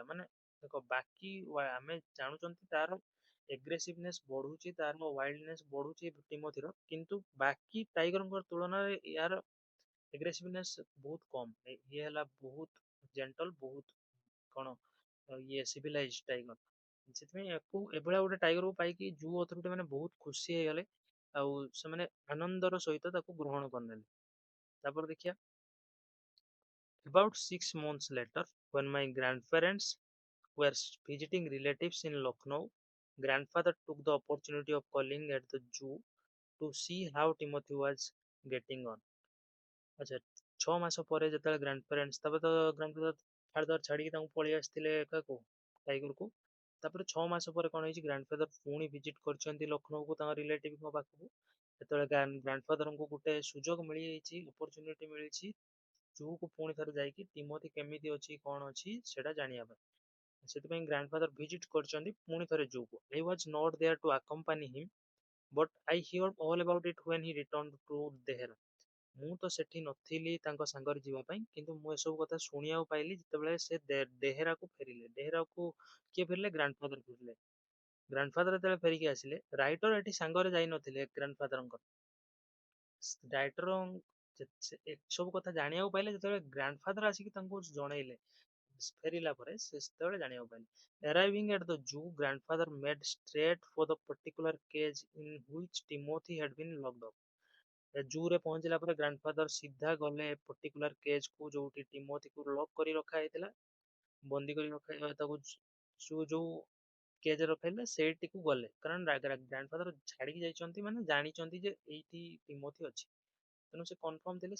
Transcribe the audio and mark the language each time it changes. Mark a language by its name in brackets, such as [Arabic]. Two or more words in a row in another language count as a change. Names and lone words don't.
[Odia] ମାନେ ଦେଖ, ବାକି ଆମେ ଜାଣୁଛନ୍ତି ତାର ଏଗ୍ରେସିଭନେସ୍ ବଢୁଛି, ତାର ୱାଇଲ୍ଡନେସ୍ ବଢୁଛି ଟିମୋଥିର, କିନ୍ତୁ ବାକି ଟାଇଗରଙ୍କ ତୁଳନାରେ ୟାର ଏଗ୍ରେସିଭନେସ୍ ବହୁତ କମ୍। ଇଏ ହେଲା ବହୁତ ଜେଣ୍ଟଲ, ବହୁତ କଣ ଇଏ [English] civilised tiger. [Odia] ସେଥିପାଇଁ ୟାକୁ ଏଭଳିଆ ଗୋଟେ ଟାଇଗରକୁ ପାଇକି [English] zoo authority [Odia] ମାନେ ବହୁତ ଖୁସି ହେଇଗଲେ, ଆଉ ସେମାନେ ଆନନ୍ଦର ସହିତ ତାକୁ ଗ୍ରହଣ କରିନେଲେ। ତାପରେ ଦେଖିବା, [English] about 6 months later, when my grandparents were visiting relatives in Lucknow, grandfather took the opportunity of calling at the zoo to see how Timothy was getting on। [Odia] ଆଚ୍ଛା, 6 ମାସ ପରେ ଯେତେବେଳେ ଗ୍ରାଣ୍ଡପ୍ୟାରେଣ୍ଟସ୍, ତାପରେ ତ [English] grandfather father [Odia] ଛାଡିକି ତାଙ୍କୁ ପଳେଇ ଆସିଥିଲେ କାହାକୁ, ଟାଇଗରକୁ। ତାପରେ 6 ମାସ ପରେ କଣ ହେଇଛି, ଗ୍ରାଣ୍ଡଫାଦର ପୁଣି ଭିଜିଟ କରିଛନ୍ତି ଲକ୍ଷ୍ନୌକୁ ତାଙ୍କ ରିଲେଟିଭଙ୍କ ପାଖକୁ। ଯେତେବେଳେ ଗ୍ରାଣ୍ଡଫାଦରଙ୍କୁ ଗୋଟେ ସୁଯୋଗ ମିଳିଯାଇଛି, ଅପରଚୁନିଟି ମିଳିଛି ଜୁକୁ ପୁଣି ଥରେ ଯାଇକି ଟିମୋଥି କେମିତି ଅଛି କଣ ଅଛି ସେଟା ଜାଣିବା ପାଇଁ। ସେଥିପାଇଁ ଗ୍ରାଣ୍ଡଫାଦର ଭିଜିଟ କରିଛନ୍ତି ପୁଣି ଥରେ ଜୁକୁ। [English] I was not there to accompany him, but I heard all about it when he returned to ଦେହେରା। [Odia] ମୁଁ ତ ସେଠି ନଥିଲି ତାଙ୍କ ସାଙ୍ଗରେ ଯିବା ପାଇଁ, କିନ୍ତୁ ମୁଁ ଏସବୁ କଥା ଶୁଣିବାକୁ ପାଇଲି ଯେତେବେଳେ ସେ ଦେହେରାକୁ ଫେରିଲେ। ଦେହେରାକୁ କିଏ ଫେରିଲେ? ଗ୍ରାଣ୍ଡଫାଦର ଫେରିଲେ। ଗ୍ରାଣ୍ଡଫାଦର ଯେତେବେଳେ ଫେରିକି ଆସିଲେ, ରାଇଟର ଏଠି ସାଙ୍ଗରେ ଯାଇନଥିଲେ ଗ୍ରାଣ୍ଡଫାଦରଙ୍କର। ରାଇଟର ଏସବୁ କଥା ଜାଣିବାକୁ ପାଇଲେ ଯେତେବେଳେ ଗ୍ରାଣ୍ଡଫାଦର ଆସିକି ତାଙ୍କୁ ଜଣେଇଲେ, ଫେରିଲା ପରେ ସେ ସେତେବେଳେ ଜାଣିବାକୁ ପାଇଲେ। [English] Arriving at the zoo, grandfather made straight for the particular cage in which Timothy had been locked up। [Odia] ଜୁରେ ପହଞ୍ଚିଲା ପରେ ଗ୍ରାଣ୍ଡଫାଦର ସିଧା ଗଲେ [English] particular cage [Odia] କୁ, ଯୋଉଠି ଟିମୋଥିକୁ ଲକ୍ କରି ରଖା ହେଇଥିଲା, ବନ୍ଦୀ କରି ରଖା, ତାକୁ ଯୋଉ କେଜ୍ ରଖାଇଲେ ସେଇଠିକୁ ଗଲେ। କାରଣ ଗ୍ରାଣ୍ଡଫାଦର ଛାଡିକି ଯାଇଛନ୍ତି ମାନେ ଜାଣିଛନ୍ତି ଯେ ଏଇଠି ଟିମୋଥି ଅଛି, ତେଣୁ ସେ କନଫର୍ମ ଥିଲେ।